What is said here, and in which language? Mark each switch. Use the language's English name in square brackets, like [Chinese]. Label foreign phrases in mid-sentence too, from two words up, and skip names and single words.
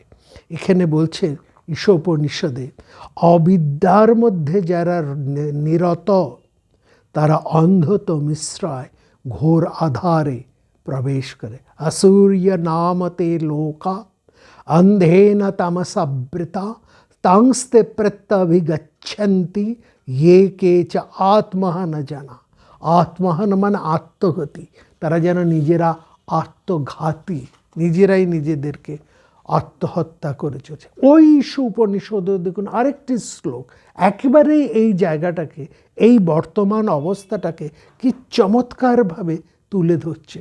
[Bangla] এখানে বলছে ঈশা উপনিষদে, অবিদ্যার মধ্যে যারা নিরত তারা অন্ধত মিশ্রায় ঘোর আধারে প্রবেশ করে। [Sanskrit] আসূর্য নামতে লোকা অন্ধেন তমসাবৃতা তাংস্তে প্রত্যভিগচ্ছন্তি ये के च আত্মহন জানা। [Bangla] আত্মহন মানে আত্মঘাতী, তারা যেন নিজেরা আত্মঘাতী, নিজেরাই নিজেদেরকে আত্মহত্যা করে চলছে। ওই উপনিষদে দেখুন আরেকটি শ্লোক একেবারেই এই জায়গাটাকে, এই বর্তমান অবস্থাটাকে কি চমৎকারভাবে তুলে ধরছে।